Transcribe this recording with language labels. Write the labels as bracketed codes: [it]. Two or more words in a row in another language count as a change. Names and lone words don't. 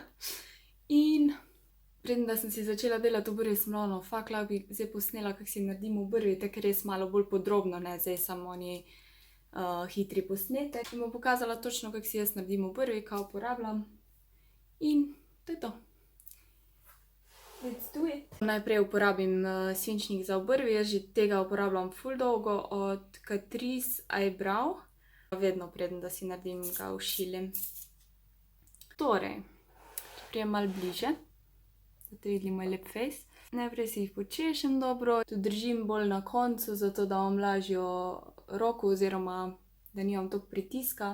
[sl] In preden da sem si začela delati obrvi, sem bila ono, fak, lahko bi zdaj posnela, kako si naredim obrvi, tako res malo bolj podrobno, ne zdaj samo oni hitri posnetek. In bom pokazala točno, kako si jaz naredim obrvi, kaj uporabljam. In to je to. [en] Let's do it. [sl] Najprej uporabim svinčnik za obrvi, jaz že tega uporabljam ful dolgo, od Catrice Eyebrow. Vedno preden da si naredim, ga ušilim. Torej, če prijem malo bliže, da te videli moj lep face. Najprej si jih počešem dobro, tudi držim bolj na koncu, zato da imam lažjo roko oziroma da nimam toliko pritiska.